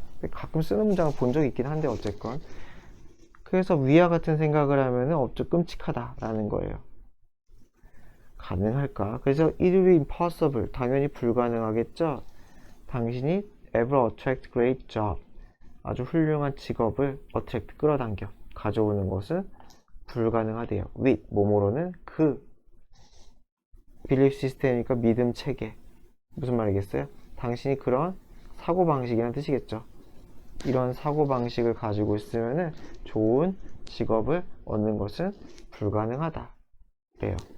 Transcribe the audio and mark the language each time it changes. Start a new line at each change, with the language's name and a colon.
Korean: 가끔 쓰는 문장을 본 적이 있긴 한데 어쨌건. 그래서 위와 같은 생각을 하면은 좀 끔찍하다라는 거예요. 가능할까?
English: 그래서 it will be impossible.
Korean: 당연히 불가능하겠죠? 당신이
English: ever attract great job.
Korean: 아주 훌륭한 직업을 attract, 끌어당겨, 가져오는 것은 불가능하대요. with, 뭐뭐로는 그. belief system이니까 믿음 체계. 무슨 말이겠어요? 당신이 그런 사고방식이라는 뜻이겠죠. 이런 사고방식을 가지고 있으면 좋은 직업을 얻는 것은 불가능하다. 그래요.